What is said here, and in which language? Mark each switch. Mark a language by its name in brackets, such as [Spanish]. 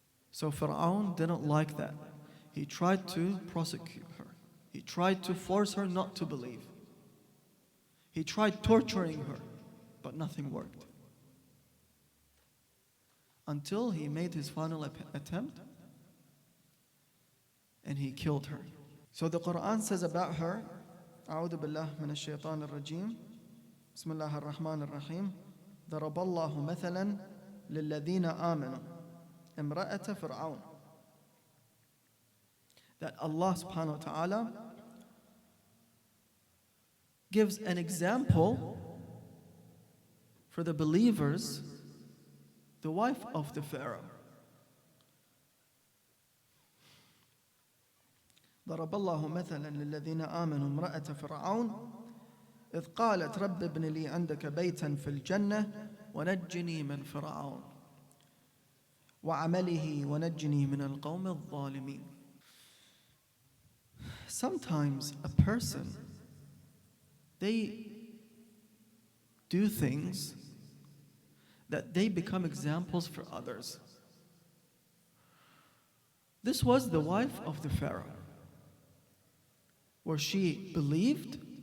[English] So Pharaoh didn't like that. He tried to prosecute her. He tried to force her not to believe. He tried torturing her, but nothing worked. Until he made his final attempt, and he killed her. So the Quran says about her, [Arabic] أعوذ بالله من الشيطان الرجيم بسم الله الرحمن الرحيم ضرب الله مثلا للذين آمنوا امرأة فرعون. [English] That Allah subhanahu wa ta'ala gives an example for the believers, the wife of the Pharaoh. [Arabic] ضرب الله مثلا للذين آمنوا امرأة فرعون إذ قالت رب ابن لي عندك بيتا في الجنة ونجني من فرعون وعمله ونجني من القوم الظالمين. [English] Sometimes a person, they do things that they become examples for others. This was the wife of the Pharaoh, where she believed.